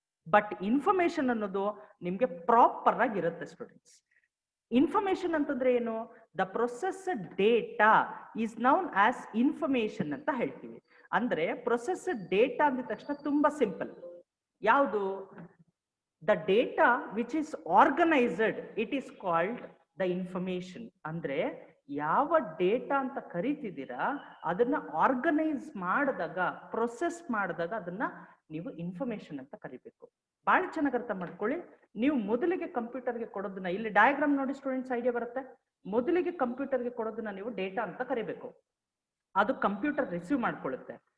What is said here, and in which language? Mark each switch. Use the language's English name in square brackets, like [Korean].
[Kannada] But information ಅನ್ನೋದು ನಿಮ್ಗೆ proper ಆಗಿರುತ್ತೆ ಸ್ಟೂಡೆಂಟ್ಸ್. ಇನ್ಫಾರ್ಮೇಶನ್ ಅಂತಂದ್ರೆ ಏನು? [English] the processed data is known as information [Kannada] ಅಂತ ಹೇಳ್ತೀವಿ. ಅಂದ್ರೆ ಪ್ರೊಸೆಸ್ಡ್ ಡೇಟಾ ಅಂದ ತಕ್ಷಣ ತುಂಬಾ ಸಿಂಪಲ್. ಯಾವುದು? [English] the data which is organized, it is called the information. [Kannada] ಅಂದ್ರೆ ಯಾವ ಡೇಟಾ ಅಂತ ಕರಿತಿದ್ದೀರಾ ಅದನ್ನ ಆರ್ಗನೈಸ್ ಮಾಡಿದಾಗ, ಪ್ರೊಸೆಸ್ ಮಾಡಿದಾಗ ಅದನ್ನ ನೀವು ಇನ್ಫಾರ್ಮೇಶನ್ ಅಂತ ಕರಿಬೇಕು. ಬಹಳ ಚೆನ್ನಾಗಿ ಅರ್ಥ ಮಾಡ್ಕೊಳ್ಳಿ. ನೀವು ಮೊದಲಿಗೆ ಕಂಪ್ಯೂಟರ್ಗೆ ಕೊಡೋದನ್ನ, ಇಲ್ಲಿ ಡಯಾಗ್ರಾಮ್ ನೋಡಿ ಸ್ಟೂಡೆಂಟ್ಸ್, ಐಡಿಯಾ ಬರುತ್ತೆ. ಮೊದಲಿಗೆ ಕಂಪ್ಯೂಟರ್ಗೆ ಕೊಡೋದನ್ನ ನೀವು ಡೇಟಾ ಅಂತ ಕರಿಬೇಕು. ಅದು ಕಂಪ್ಯೂಟರ್ ರಿಸೀವ್ ಮಾಡ್ಕೊಳ್ಳುತ್ತೆ.